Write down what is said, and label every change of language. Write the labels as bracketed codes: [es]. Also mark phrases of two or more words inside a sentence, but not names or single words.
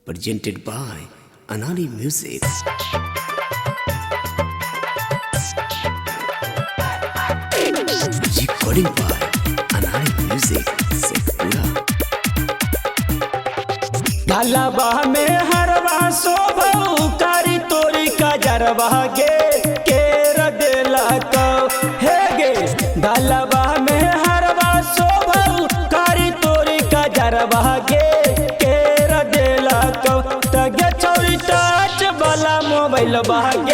[en] presented by Anani Music. Recording by Anani Music, Sekpura. [anp] गलबा में हरवा शोभू कारी तोरी का जरवा गे केर देला कौ हे गे गलबा में हरवा शोभू कारी तोरी का जरवा गे केर देला कौ तगे छौरी टच वाला मोबाइल बागे